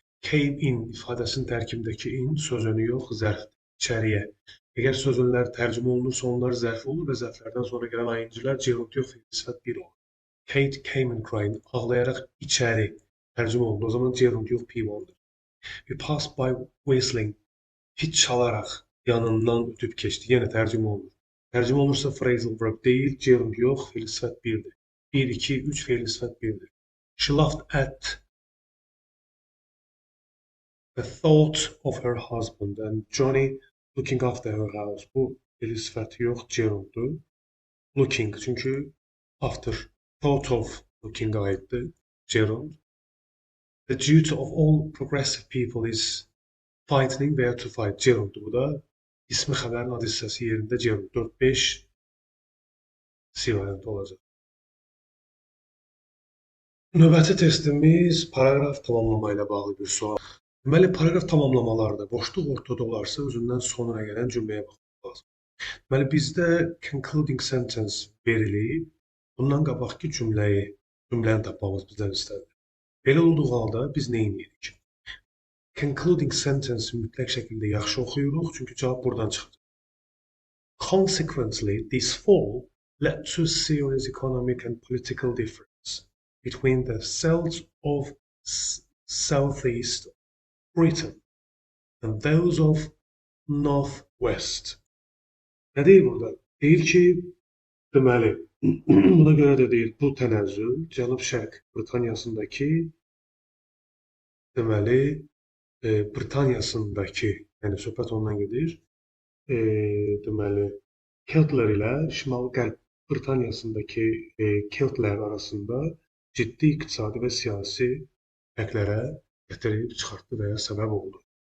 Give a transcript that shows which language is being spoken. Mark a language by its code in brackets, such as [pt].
[az] Came in ifadəsinin tərkibindəki in sözünü yox, zərfdir. İçəriyə. Əgər sözünlər tərcümə olunursa, onlar zərf olur və zərflərdən sonra gələn ing-lər gerund yox, fiili sifət 1 olur. [en] Kate came in crying, [az] ağlayaraq içəri tərcümə olundu. O zaman gerund yox, P1-dır. [en] We passed by whistling, [az] fit çalaraq yanından ötüb keçdi. Yenə tərcümə olunur. Tərcümə olursa phrasal verb deyil, gerund yox, fiili sifət 1-dir. 1, 2, 3 fiili sifət 1-dir. [en] She laughed at the thought of her husband and Johnny looking after her house. [az] Bu fiili sifəti yox, gerunddur. Looking, çünki after, thought of looking-a aiddir, gerund. [en] The duty of all progressive people is fighting [az] və ya [en] to fight, [az] gerunddur bu da. İsmi xəbərin ad hissəsi yerində gerund. 4-5 C variantı olacaq. Növbəti testimiz paragraf tamamlama ilə bağlı bir sual. Deməli, paragraf tamamlamalarda boşluq ortada olarsa, özündən sonra gələn cümləyə baxmaq lazım. Deməli, bizdə concluding sentence verilib, bundan qabaqki cümləni tapmamız bizdən istədir. Belə olduğu halda biz nə edirik? Concluding sentence mütləq şəkildə yaxşı oxuyuruq, çünki cavab buradan çıxacaq. [en] Consequently, this fall led to serious economic and political difference between the cells of Southeast Britain and those of Northwest. [az] Nə deyir burada? Deyir ki, deməli, buna görə də deyir, bu tənəzzül Cənub-Şərq Britaniyasındakı, deməli, Britaniyasındakı, yəni söhbət ondan gedir, deməli, Keltlər ilə Şimal-Qərb Britaniyasındakı Keltlər arasında ciddi iqtisadi və siyasi fərqlərə gətirib çıxartdı və ya səbəb oldu.